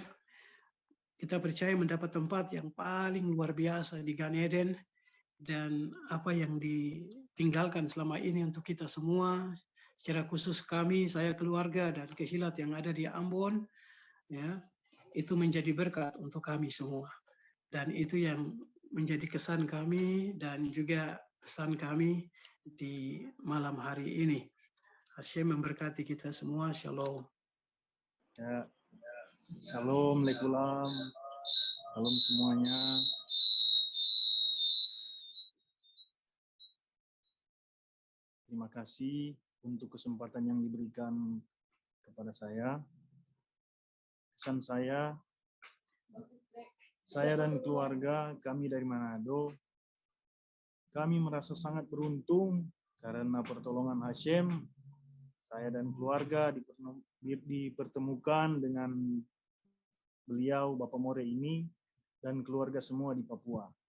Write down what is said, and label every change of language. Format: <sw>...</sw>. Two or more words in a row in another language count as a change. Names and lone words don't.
<id>kita percaya mendapat tempat yang paling luar biasa di Gan Eden, dan apa yang ditinggalkan selama ini untuk kita semua, secara khusus kami, saya keluarga dan kehilat yang ada di Ambon, ya, itu menjadi berkat untuk kami semua. Dan itu yang menjadi kesan kami dan juga pesan kami di malam hari ini. Hashem memberkati kita semua. Shalom. Ya.</id> <he>שלום, לכולם.</he> <id>Shalom semuanya. Terima kasih untuk kesempatan yang diberikan kepada saya. Kesan saya dan keluarga kami dari Manado, kami merasa sangat beruntung karena pertolongan Hashem, saya dan keluarga dipertemukan dengan beliau, Bapak More ini, dan keluarga semua di Papua.</id>